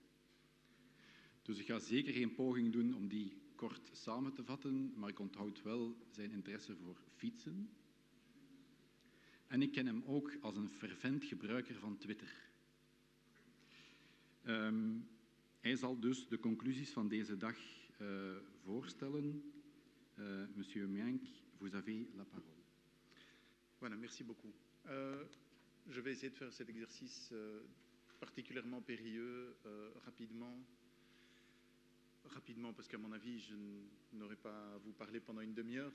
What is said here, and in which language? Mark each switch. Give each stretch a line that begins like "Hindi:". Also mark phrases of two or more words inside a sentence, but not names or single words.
Dutch: Dus ik ga zeker geen poging doen om die kort samen te vatten, maar ik onthoud wel zijn interesse voor fietsen. En ik ken hem ook als een fervent gebruiker van Twitter. Hij zal dus de conclusies van deze dag voorstellen.
French: Monsieur Meink, vous avez la parole. Voilà, merci beaucoup. Je vais essayer de faire cet exercice particulièrement périlleux rapidement, parce qu'à mon avis, je n'aurai pas à vous parler pendant une demi-heure.